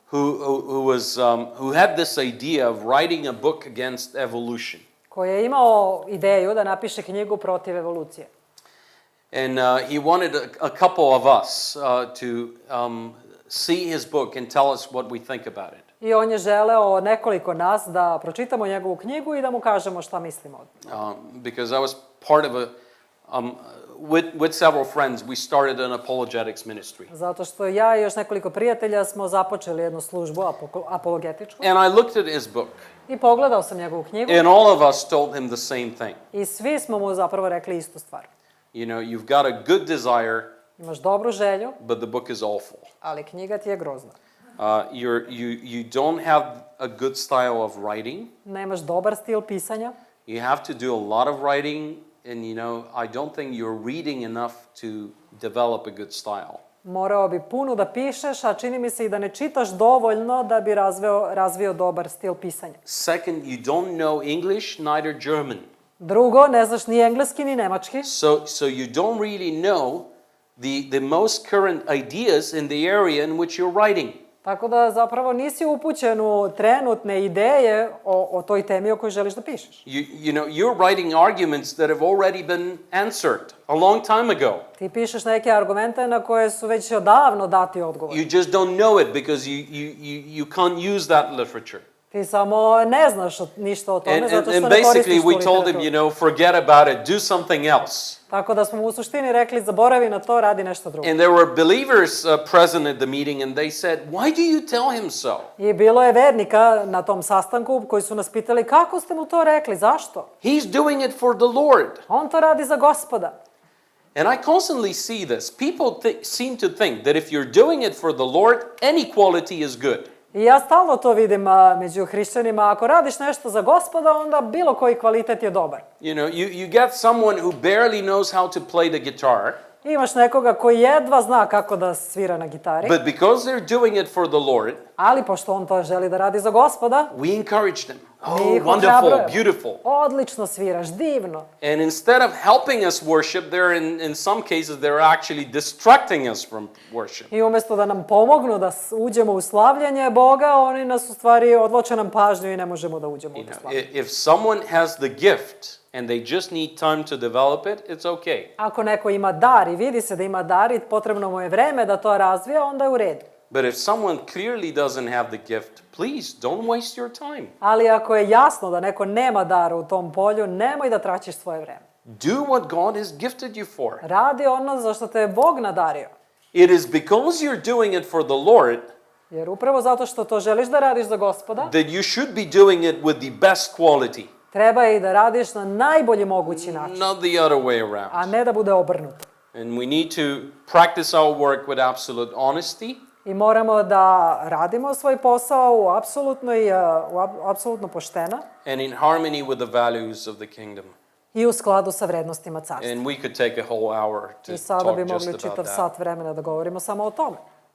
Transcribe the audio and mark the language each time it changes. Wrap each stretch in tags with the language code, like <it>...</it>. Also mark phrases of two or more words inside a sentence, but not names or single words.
<en>who had this idea of writing a book against evolution.</en> <sr>koji je imao ideju da napiše knjigu protiv evolucije.</sr> <en>And he wanted a couple of us to see his book and tell us what we think about it.</en> <sr>I on je želeo nekoliko nas da pročitamo njegovu knjigu i da mu kažemo šta mislimo od nje.</sr> <en>Because I was part of with several friends, we started an apologetics ministry.</en> <sr>Zato što ja i još nekoliko prijatelja smo započeli jednu službu apologetičku.</sr> <en>And I looked at his book.</en> <sr>I pogledao sam njegovu knjigu.</sr> <en>And all of us told him the same thing.</en> <sr>I svi smo mu zapravo rekli istu stvar.</sr> <en>You know, you've got a good desire,</en> <sr>Imaš dobru želju,</sr> <en>but the book is awful.</en> <sr>ali knjiga ti je grozna.</sr> <en>You don't have a good style of writing.</en> <sr>Nemaš dobar stil pisanja.</sr> <en>You have to do a lot of writing, and you know, I don't think you're reading enough to develop a good style.</en> <sr>Morao bi puno da pišeš, a čini mi se i da ne čitaš dovoljno da bi razvio dobar stil pisanja.</sr> <en>Second, you don't know English, neither German.</en> <sr>Drugo, ne znaš ni engleski ni nemački.</sr> <en>So you don't really know the most current ideas in the area in which you're writing.</en> <sr>Tako da zapravo nisi upućen u trenutne ideje o toj temi o kojoj želiš da pišeš.</sr> <en>You know, you're writing arguments that have already been answered a long time ago.</en> <sr>Ti pišeš neke argumente na koje su već odavno dati odgovor.</sr> <en>You just don't know it because you can't use that literature.</en> <sr>Ti samo ne znaš ništa o tome zato što</sr> <en>And</en> <sr>ne</sr> <en>basically</en> <sr>koristiš tu</sr> <en>we told him,</en> <sr>literaturu.</sr> <en>forget about it, do something else.</en> <sr>Tako da smo mu u suštini rekli, zaboravi na to, radi nešto drugo.</sr> <en>And there were believers present at the meeting, and they said, why do you tell him so?</en> <sr>I bilo je vernika na tom sastanku koji su nas pitali, kako ste mu to rekli, zašto?</sr> <en>He's doing it for the Lord.</en> <sr>On to radi za Gospoda.</sr> <en>And I constantly see this. People seem to think that if you're doing it for the Lord, any quality is good.</en> <sr>I ja stalno to vidim među hrišćanima. Ako radiš nešto za Gospoda, onda bilo koji kvalitet je dobar.</sr> <en>You know, you get someone who barely knows how to play the guitar,</en> <sr>Imaš nekoga koji jedva zna kako da svira na gitari,</sr> <en>but because they're doing it for the Lord,</en> <sr>ali pošto on to želi da radi za Gospoda,</sr> <en>we encourage them. Oh,</en> <sr>mi ih</sr> <en>wonderful,</en> <sr>ohrabrujemo.</sr> <en>beautiful.</en> <sr>Odlično sviraš, divno.</sr> <en>And instead of helping us worship, they're in some cases they're actually distracting us from worship.</en> <sr>I umjesto da nam pomognu da uđemo u slavljanje Boga, oni nas u stvari odloče nam pažnju i ne možemo da uđemo u to slavljanje.</sr> <en>If someone has the gift and they just need time to develop it, it's okay.</en> <sr>Ako neko ima dar i vidi se da ima dar i potrebno mu je vreme da to razvija, onda je u redu.</sr> <en>But if someone clearly doesn't have the gift, please don't waste your time.</en> <sr>Ali ako je jasno da neko nema dara u tom polju, nemoj da traćiš svoje vreme.</sr> <en>Do what God has gifted you for.</en> <sr>Radi ono za što te je Bog nadario.</sr> <en>It is because you're doing it for the Lord</en> <sr>Jer upravo zato što to želiš da radiš za Gospoda,</sr> <en>that you should be doing it with the best quality,</en> <sr>treba i da radiš na najbolji mogući način,</sr> <en>not the other way around.</en> <sr>a ne da bude obrnuto.</sr> <en>And we need to practice our work with absolute honesty.</en> <sr>I moramo da radimo svoj posao apsolutno pošteno</sr> <en>And in harmony with the values of the kingdom.</en> <sr>i u skladu sa vrednostima carstva.</sr> <en>And we could take a whole hour to</en> <sr>I sada bi</sr> <en>talk just</en> <sr>mogli</sr> <en>about</en> <sr>čitav</sr> <en>that.</en> <sr>sat vremena da govorimo samo o tome.</sr>